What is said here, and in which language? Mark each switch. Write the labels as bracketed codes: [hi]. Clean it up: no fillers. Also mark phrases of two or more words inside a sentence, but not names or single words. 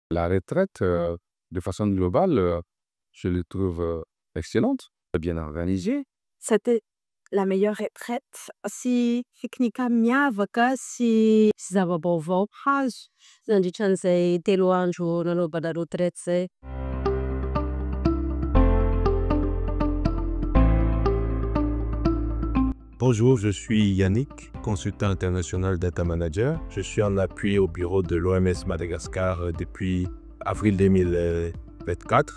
[fr] La retraite, de façon globale, je le trouve excellente, bien organisée. C'était la meilleure retraite. [mg] Si fiknika miavaka sy zava-baovao hazo nandritran'izay 3 andro nanaovana retraite zay. [fr] Bonjour, je suis Yannick, consultant international data manager. Je suis en appui au bureau de l'OMS Madagascar depuis avril 2024.